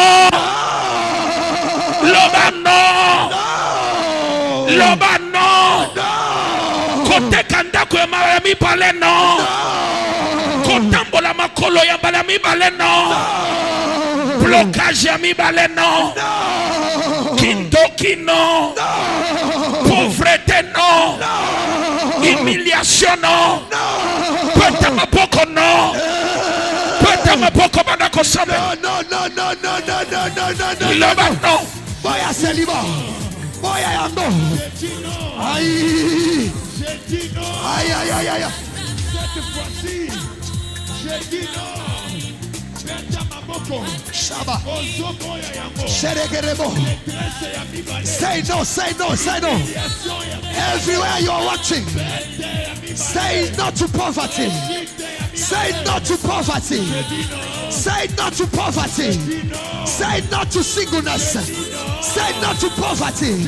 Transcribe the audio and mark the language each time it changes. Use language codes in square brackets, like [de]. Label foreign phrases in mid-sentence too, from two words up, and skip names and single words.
[ln] loba no, loba no, koteka ndako ya mibale no, kotambola makolo ya mbala mibale no, blocage ya mibale no, kindoki no, pauvreté no, humiliation no, peta mapoko no, peta mapoko bandako sabe, no, no, no, no, no, no, no, no, no, loba no, boya seliba, boya yango, aïe, aïe, aïe, aïe, aïe, [fr] Cette fois-ci, j'ai dit non. [ln] Shaba, Sheregerebo. [en] Say no, say no, say no. Everywhere you are watching, say no to poverty. Say no to poverty. Say no to poverty. Say no to singleness. Say no to poverty.